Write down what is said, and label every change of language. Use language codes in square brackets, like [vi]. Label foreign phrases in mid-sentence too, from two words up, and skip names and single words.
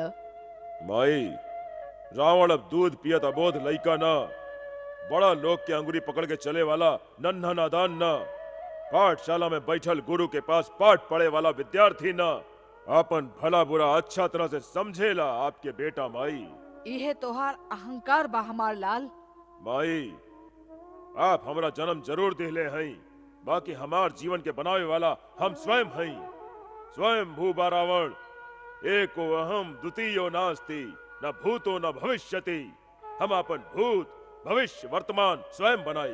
[bho] माई, रावण अब दूध पियत अबोध लइका ना, बड़ा लोग के अंगुरी पकड़ के चले वाला नन्हा नादान ना, पाठशाला में बैठल गुरु के पास पाठ पढ़े वाला विद्यार्थी ना, अपन भला बुरा अच्छा तरह से समझेला आपके बेटा। माई, यह तोहार अहंकार बा हमार लाल। माई, आप हमरा जन्म जरूर दिले हैं, बाकी हमार जीवन के बनावे वाला हम स्वयं हैं। स्वयं भूबा [sa] रावण एको अहम द्वितीयो नास्ति न भूतो न भविष्यति। [bho] हम अपन भूत भविष्य वर्तमान स्वयं बनाई।